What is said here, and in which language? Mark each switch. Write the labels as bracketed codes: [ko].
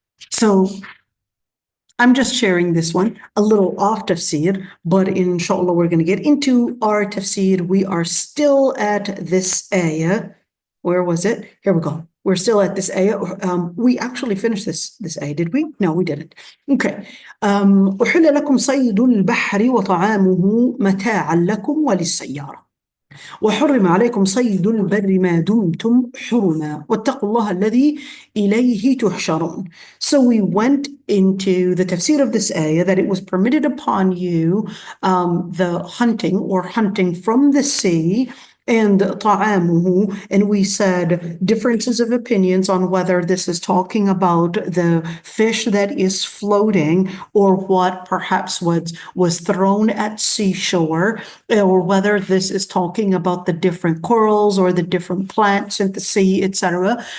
[en] So I'm just sharing this one a little off tafsir, but inshallah we're going to get into our tafsir. We are still at this ayah. Where was it? Here we go. We're still at this ayah. We actually finished this ayah, did we? No, we didn't. Okay. [ar] أحل لكم صيد البحر وطعامه متاعا لكم وللسيارة وحرم عليكم صيد البر ما دمتم حرما واتقوا الله الذي إليه تحشرون. [en] So we went into the tafsir of this ayah that it was permitted upon you the hunting from the sea and ta'amuhu, and we said differences of opinions on whether this is talking about the fish that is floating or what perhaps was thrown at seashore, or whether this is talking about the different corals or the different plants in the sea, etc.